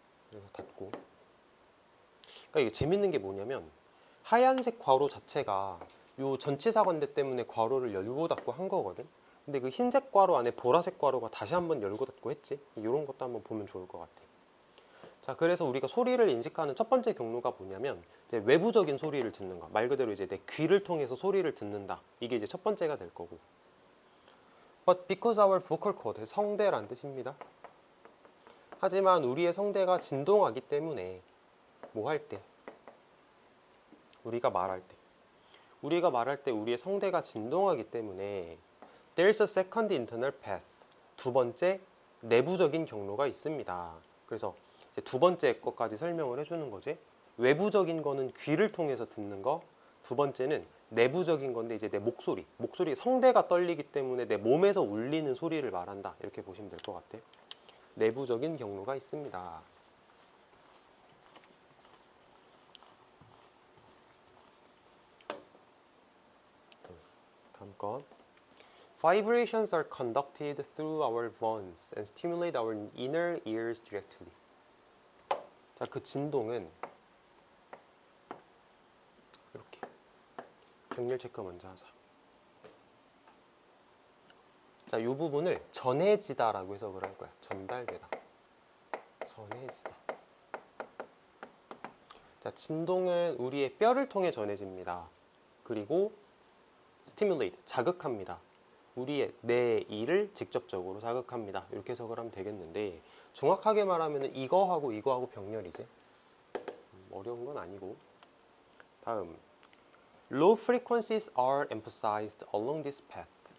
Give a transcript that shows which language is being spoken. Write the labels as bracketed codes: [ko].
[ko] 그래서 닫고. 그러니까 이게 재밌는 게 뭐냐면 하얀색 괄호 자체가 요 전치사 관대 때문에 괄호를 열고 닫고 한 거거든. 근데 그 흰색 괄호 안에 보라색 괄호가 다시 한번 열고 닫고 했지. 이런 것도 한번 보면 좋을 것 같아. 자, 그래서 우리가 소리를 인식하는 첫 번째 경로가 뭐냐면 이제 외부적인 소리를 듣는 거. 말 그대로 이제 내 귀를 통해서 소리를 듣는다. 이게 이제 첫 번째가 될 거고. [en] But because our vocal cord, [ko] 성대란 뜻입니다. 하지만 우리의 성대가 진동하기 때문에 뭐 할 때? 우리가 말할 때 우리의 성대가 진동하기 때문에 [en] There's a second internal path. [ko] 두 번째 내부적인 경로가 있습니다. 그래서 이제 두 번째 것까지 설명을 해주는 거지. 외부적인 거는 귀를 통해서 듣는 거. 두 번째는 내부적인 건데 이제 내 목소리, 성대가 떨리기 때문에 내 몸에서 울리는 소리를 말한다. 이렇게 보시면 될 것 같아. 내부적인 경로가 있습니다. 다음 건 [en] Vibrations are conducted through our bones and stimulate our inner ears directly. [ko] 자, 그 진동은 이렇게 병렬 체크 먼저 하자. 자, 이 부분을 전해지다라고 해석을 할 거야. 전달되다. 전해지다. 자, 진동은 우리의 뼈를 통해 전해집니다. 그리고 stimulate, 자극합니다. 우리의 뇌이를 직접적으로 자극합니다. 이렇게 해석을 하면 되겠는데 정확하게 말하면 이거하고 병렬이지. 어려운 건 아니고. 다음, [en] low frequencies are emphasized along this path.